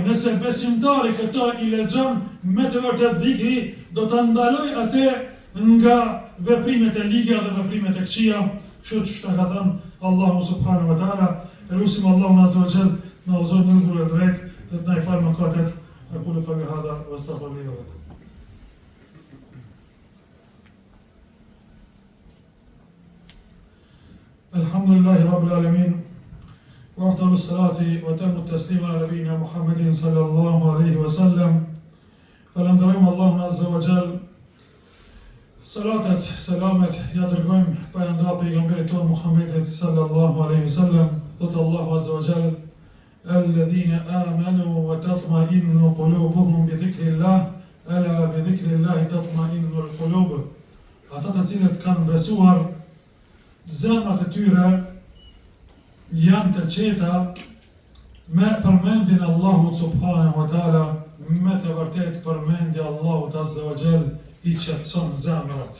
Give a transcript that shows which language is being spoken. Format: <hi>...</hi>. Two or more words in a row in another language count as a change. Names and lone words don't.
<sq>Nëse besimtari këto i lexon me të vërtet dhikri, do të ndaloj atë nga veprimet e liga dhe veprimet e këqija, kështu që ka thënë Allahu</sq> <ar>سبحانه وتعالى.</ar> <sq>Elusim Allahun</sq> <ar>عز وجل</ar> <sq>në udhëzon në rrugën e drejtë dhe të na falë mëkatet.</sq> <ar>أقول قولي هذا وأستغفر الله لي ولكم الحمد لله رب العالمين. وأفضل الصلاة وتم التسليم على نبينا محمد صلى الله عليه وسلم.</ar> <sq>Falenderojmë Allahun</sq> <ar>عز وجل.</ar> <sq>Salatet, selamet, ja dërgojmë pa enda pejgamberit ton Muhammedit</sq> <ar>صلى الله عليه وسلم.</ar> <sq>Thot Allahu</sq> <ar>عز وجل: "الذين آمنوا وتطمئن قلوبهم بذكر الله ألا بذكر الله تطمئن القلوب."</ar> <sq>Ata të cilët kanë besuar, zemrat e tyre janë të qeta me përmendjen e Allahut</sq> <ar>سبحانه وتعالى.</ar> <sq>Me të vërtet përmendja Allahut</sq> <ar>عز وجل</ar> <sq>i qetëson zemrat.</sq>